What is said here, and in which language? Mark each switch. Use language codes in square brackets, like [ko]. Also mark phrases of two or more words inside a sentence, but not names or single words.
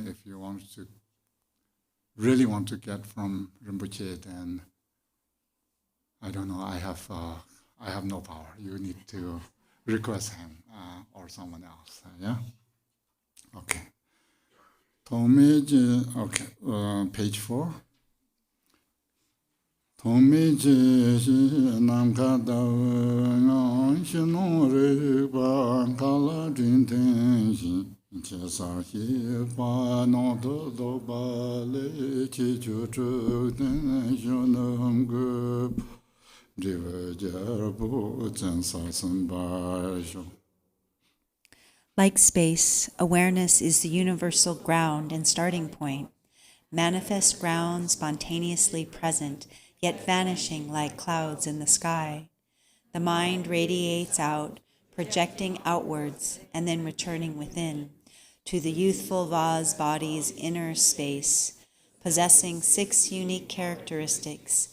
[en] If you really want to get from Rinpoche, then I don't know. I have no power. You need to request him or someone else. Yeah. Okay. Okay. Page 4. Tomeji namkada ngon shino riba kala dinten shi chesa hi pa no do ba le chi chu chu den shonam gu riva jar bu chen sa san ba sho. Like space, awareness is the universal ground and starting point, manifest ground spontaneously present, yet vanishing like clouds in the sky. The mind radiates out, projecting outwards, and then returning within, to the youthful vase body's inner space, possessing 6 unique characteristics.